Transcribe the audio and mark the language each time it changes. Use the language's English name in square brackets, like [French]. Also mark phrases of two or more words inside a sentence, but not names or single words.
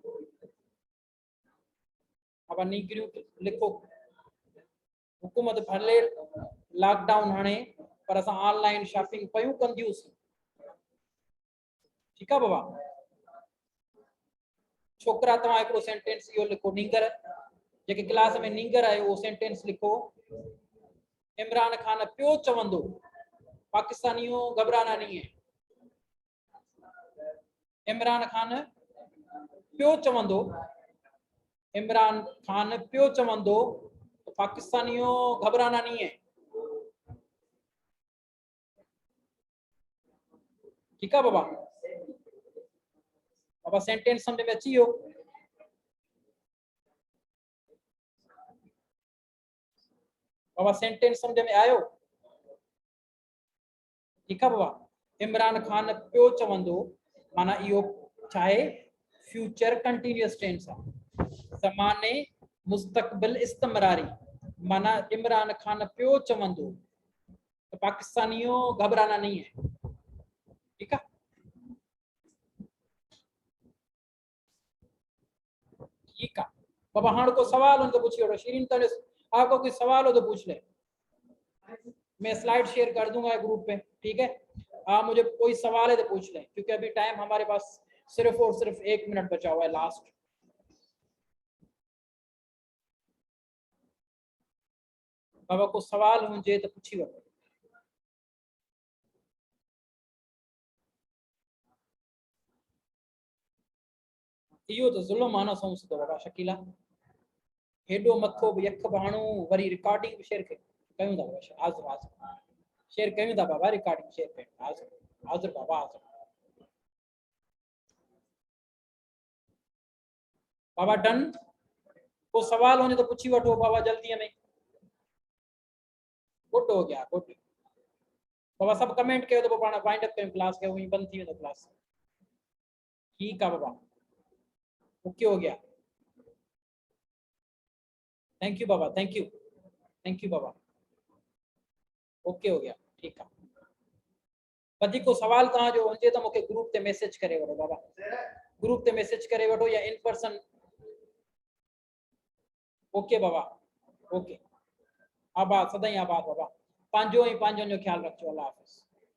[Sindhi] बाबा नींगरियूं लिखो हुकूमत भले लॉकडाउन हाणे पर असां [English] online shopping [Sindhi] पयूं कंदियूंसीं ठीकु आहे बाबा छोकरा तव्हां हिकिड़ो सेंटेंस इहो लिखो नींगर जेके क्लास में नींगर आहे उहो सेंटेंस लिखो इमरान खान पियो चवंदो [Urdu] پاکستانیو گھبرانا نہیں ہے [Sindhi] इमरान खान पियो चवंदो इमरान खान पियो चवंदो [Urdu] پاکستانیو گھبرانا نہیں ہے ٹھیک ہے [Sindhi] बाबा बाबा सेंटेंस समझ में अची वियो बाबा सेंटेंस समझ में आयो [Urdu] ٹھیک ہے [Sindhi] बाबा इमरान खान पियो चवंदो माना इहो चाहे [English] future continuous tense [Sindhi] आहे [Urdu] زمانہ مستقبل استمراری [Sindhi] माना इमरान खान पियो चवंदो [Urdu] پاکستانیو گھبرانا نہیں ہے ٹھیک ہے ٹھیک ہے بابا ہاں کو سوال ہو تو پوچھیے شیرین تو آپ کو کوئی سوال ہو تو پوچھ لے میں [English] slide share [Urdu] کر دوں گا گروپ پہ ٹھیک ہے آپ مجھے کوئی سوال ہے تو پوچھ لیں کیونکہ ابھی ٹائم ہمارے پاس صرف اور صرف 1 منٹ بچا ہوا ہے لاسٹ [Sindhi] बाबा को सवाल हुजे तो पूछी वठो इहो तो ज़ुल्म आना समझ तो बाबा शकीला हेडो मथो यख बाणू वरी रिकॉर्डिंग भी शेयर कयूं था बाबा हाज़िर हाज़िर शेयर कयूं था बाबा रिकॉर्डिंग शेयर कयूं हाज़िर हाज़िर बाबा हाज़िर बाबा डन को सवाल होने तो पूछी वठो बाबा जल्दी में गुड [Urdu] ہو گیا [Sindhi] गुड बाबा सब कमेंट कयो तो पाण [English] wind up [Sindhi] कयूं क्लास के वही बंद थी वेंदो क्लास [Urdu] ٹھیک ہے [Sindhi] बाबा ओके [Urdu] ہو گیا [English] thank you [Sindhi] बाबा [English] thank you [Sindhi] बाबा ओके [Urdu] ہو گیا ٹھیک ہے [Sindhi] वधीक को सवाल तव्हां जो हुजे तो मूंखे ग्रुप ते मैसेज करे वठो बाबा ग्रुप ते मैसेज करे वठो या [English] in person [Sindhi] ओके बाबा ओके आबाद सदाई आबाद बाबा पंहिंजो ऐं पंहिंजनि जो ख्याल रखिजो अल्लाह हाफ़िज़